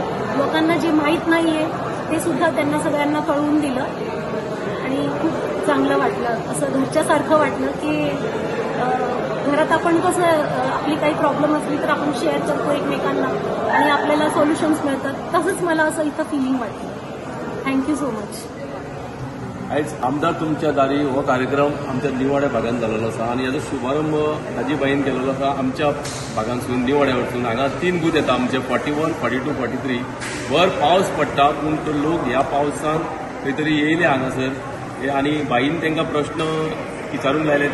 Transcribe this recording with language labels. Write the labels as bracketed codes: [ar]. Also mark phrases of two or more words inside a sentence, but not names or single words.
[mr] लोकांना जे माहीत नाहीये ते सुद्धा त्यांना सगळ्यांना कळवून दिलं आणि खूप चांगलं वाटलं. असं घरच्यासारखं वाटलं की घरात आपण कसं आपली काही प्रॉब्लेम असली तर आपण शेअर करतो एकमेकांना आणि आपल्याला सोल्युशन्स मिळतात, तसंच मला असं इथं फिलिंग वाटलं. [en] thank you so much. [kok] आयज आमदार तुमच्या दारी हो कार्यक्रम आमच्या निवाड्या भागात जाल्लो आसा आणि हाजो शुभारंभ दाजीबाईन केलेलो आसा आमच्या भागांसून निवाड्या वरसून. हांगा 3 बूथ येता आमचे 41, 42, 43. वर पावस पडटा पूण तो लोक ह्या पावसान खंय तरी येयले हांगासर आनी बाईन तांकां प्रश्न विचारूंक लायले.